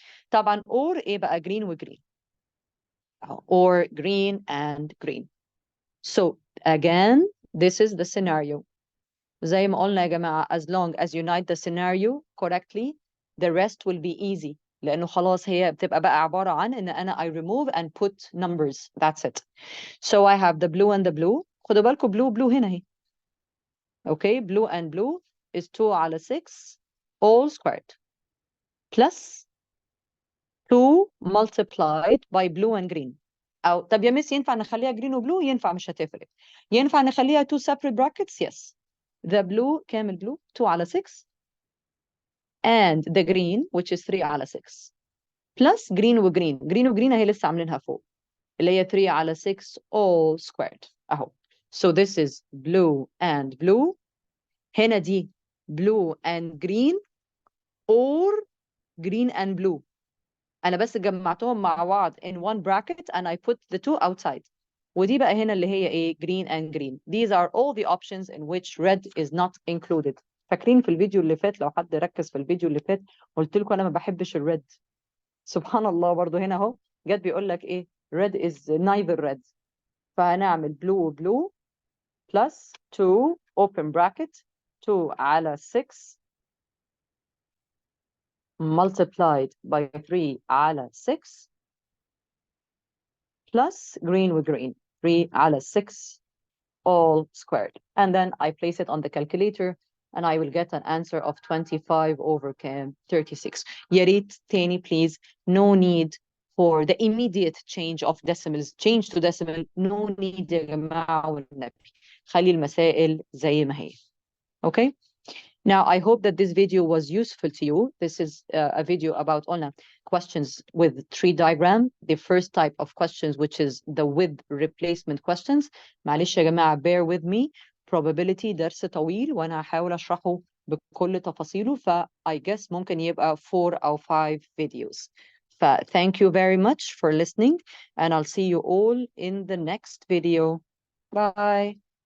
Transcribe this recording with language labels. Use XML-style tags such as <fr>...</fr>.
<ar>طبعا</ar> <en>or</en> <ar>ايه بقى</ar> <en>green وgreen or green and green. So again this is the scenario.</en> <ar>زي ما قلنا يا جماعة</ar> <en>as long as you unite the scenario correctly the rest will be easy.</en> <ar>لأنه خلاص هي بتبقى بقى عبارة عن إن أنا</ar> <en>I remove and put numbers. That's it. So I have the blue and the blue.</en> <ar>خدوا بالكم blue هنا اهي.</ar> <en>Okay, blue and blue is 2</en> <ar>على</ar> <en>6 all squared plus 2 multiplied by blue and green.</en> <ar>أو طب يا مس ينفع نخليها</ar> <en>green وبلو؟</en> <ar>ينفع مش هتفرق. ينفع نخليها</ar> <en>2 separate brackets؟ Yes. The blue</en> <ar>كامل</ar> <en>blue 2</en> <ar>على</ar> <en>6 and the green which is 3 على 6 plus green وgreen.</en> <ar>green وgreen اهي لسه عاملينها فوق اللي هي 3 على 6</ar> <en>all squared</en> <ar>اهو.</ar> <en>So this is blue and blue.</en> <ar>هنا دي</ar> <en>blue and green or green and blue.</en> <ar>أنا بس جمعتهم مع بعض</ar> <en>in one bracket and I put the 2 outside.</en> <ar>ودي بقى هنا اللي هي إيه</ar> <en>green and green. These are all the options in which red is not included.</en> <ar>فاكرين في الفيديو اللي فات لو حد ركز في الفيديو اللي فات قلت لكم أنا ما بحبش الريد. سبحان الله برضو هنا أهو جت بيقول لك إيه</ar> <en>red is neither red.</en> <ar>فهنعمل</ar> <en>blue blue plus 2 open bracket 2</en> <ar>على</ar> <en>6 multiplied by 3 على 6 plus green with green 3 على 6 all squared. And then I place it on the calculator and I will get an answer of 25 over 36.</en> <ar>يا ريت تاني</ar> <en>please, no need for the immediate change of decimals. Change to decimal, no need</en> <ar>يا جماعة والنبي. خلي المسائل زي ما هي.</ar> <en>Okay? Now, I hope that this video was useful to you. This is a video about questions with tree diagram. The first type of questions, which is the with replacement questions.</en> <ar>معلش يا جماعة,</ar> <en>bear with me. Probability</en> <ar>درس طويل وأنا هحاول أشرحه بكل تفاصيله.</ar> <en>I guess</en> <ar>ممكن يبقى</ar> <en>4 أو 5 videos. Thank you very much for listening and I'll see you all in the next video. Bye.</en>